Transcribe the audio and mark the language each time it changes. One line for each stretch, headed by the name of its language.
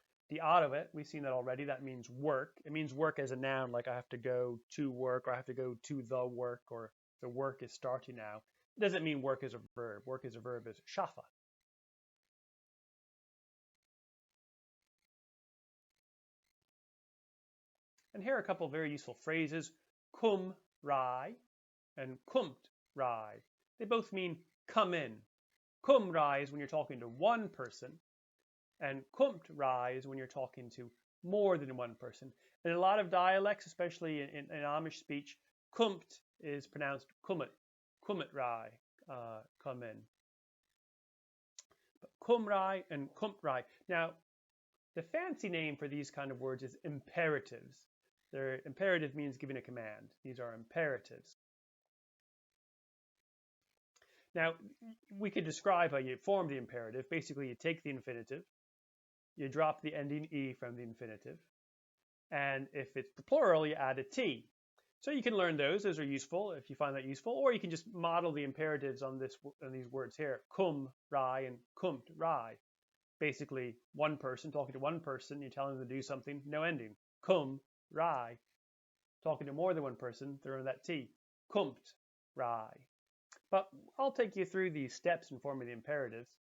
English: The out of it, we've seen that already. That means work. It means work as a noun, like I have to go to work, or I have to go to the work, or the work is starting now. It doesn't mean work is a verb. Work as a verb is schaffen. And here are a couple of very useful phrases.
German: Komm rein
English: and
German: kommt rein.
English: They both mean come in. Komm rein is when you're talking to one person, and kommt rein is when you're talking to more than one person. In a lot of dialects, especially in Amish speech, kommt is pronounced kommet.
German: Kommet rein,
English: come in. But
German: komm rein
English: and
German: kommt rein.
English: Now, the fancy name for these kind of words is imperatives. Imperative means giving a command. These are imperatives. Now, we could describe how you form the imperative. Basically, you take the infinitive, you drop the ending E from the infinitive, and if it's the plural, you add a T. So you can learn those. Those are useful if you find that useful, or you can just model the imperatives on these words here.
German: Komm rein
English: and
German: kommt rein.
English: Basically, one person talking to one person, you're telling them to do something, no ending.
German: Komm rein.
English: Talking to more than one person, throw in that T.
German: Kommt rein.
English: But I'll take you through these steps in forming the imperatives.